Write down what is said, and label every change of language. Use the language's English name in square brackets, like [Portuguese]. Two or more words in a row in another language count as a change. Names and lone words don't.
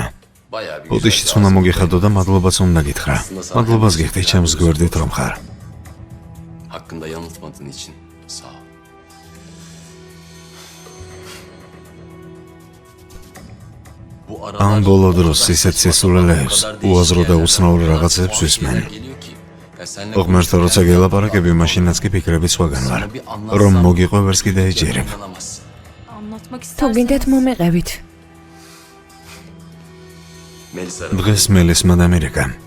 [Turkish] bayağı bir [Georgian] ოდიშიც უნდა მოგიხადო და მადლობაც უნდა გითხრა. მადლობას გიხდი ჩემს გვერდით რომ ხარ. [Turkish] hakkında yanıltmadığın için sağ ol. Bu [Georgian] ამ ბოლო დროს ისეთ სისულელეებს, უაზრო და უცნაურ რაღაცებს ვისმენ. ღმერთო, როცა გელაპარაკები, მაშინაც კი ფიქრები სხვაგან ვარ. რომ მოგიყვე ვერს კი დაიჯერებ. თუ გინდათ მომეყევით. დღეს მელისმა დამირეკა.